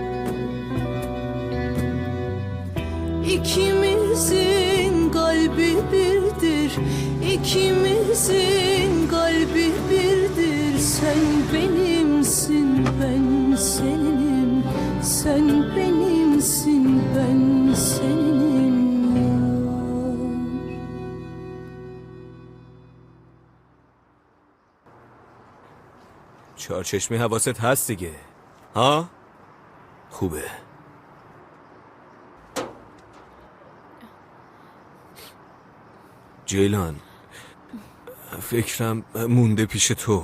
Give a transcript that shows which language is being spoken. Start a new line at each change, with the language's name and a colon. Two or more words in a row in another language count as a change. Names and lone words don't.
Turkish: İkimizin kalbi birdir, ikimizin kalbi birdir. Sen benimsin, ben seninim. Sen benimsin, ben seninim.
Persian: چهارچشمی حواست هست دیگه ها؟ خوبه. جیلان فکرم مونده پیش تو.